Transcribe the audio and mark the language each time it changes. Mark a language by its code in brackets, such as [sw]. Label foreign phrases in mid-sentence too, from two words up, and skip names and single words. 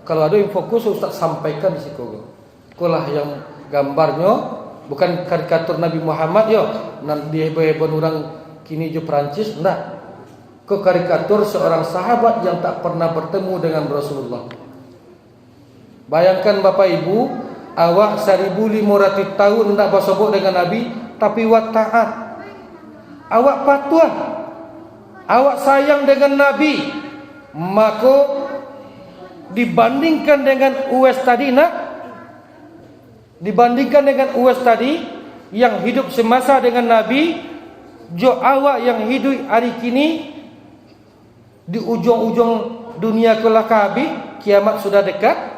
[id] Kalau ada yang fokus Ustaz sampaikan di situ. Kulah yang gambarnya bukan karikatur Nabi Muhammad yo, nanti heboh-heboh orang kini jo Perancis, nah. Ke karikatur seorang sahabat yang tak pernah bertemu dengan Rasulullah. Bayangkan Bapak Ibu, awak 1500 tahun tak bersobok dengan Nabi, tapi awak taat. Awak patuh. Awak sayang dengan Nabi. Maka dibandingkan dengan Uwais tadi nak, dibandingkan dengan Uwais tadi yang hidup semasa dengan Nabi, jo awak yang hidup hari kini di ujung-ujung dunia kelak habis, kiamat sudah dekat.